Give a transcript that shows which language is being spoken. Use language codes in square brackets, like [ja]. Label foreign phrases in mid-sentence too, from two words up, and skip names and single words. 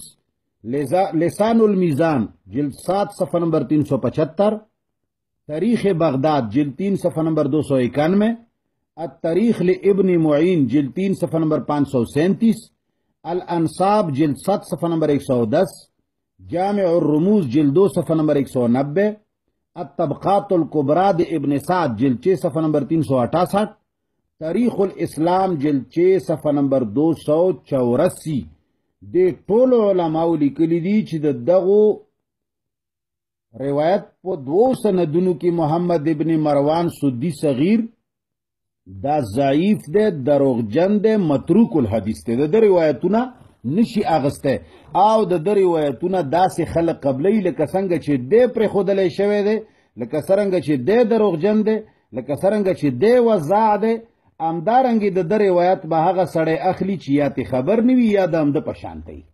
[ur] لسان المیزان جلد 7 صفحہ نمبر 375. تاریخ بغداد جلد 3 صفحہ نمبر 291. التاریخ لابن معین جلد 3 صفحہ نمبر 537. الانصاب جلد 7 صفحہ نمبر 110. جامع الرموز جلد 2 صفحہ نمبر 190. الطبقات الکبرى د ابن سعد جلد 6 صفحہ نمبر 368. تاریخ الاسلام جلد 6 صفحہ نمبر 284. [ps] د ټولو علماو لیکلي دي چې د دغو روایت په دوو سندونو کې محمد ابن مروان سدي صغیر دا ضعیف دی دروغجن دی [ar] متروک الحدیث [ps] دی. د ده روایتونه نشي اغسته او د ده روایتونه داسې خلق قبلی لکه څنګه چې دی پرېښودلی شوی دی لکه څرنګه چې دی دروغجن دی لکه څرنګه چې دی وضاع دی همدارنګې د ده روایت به هغه سړی اخلي چې یا تی خبر نه وي یا د همده په شانته وي.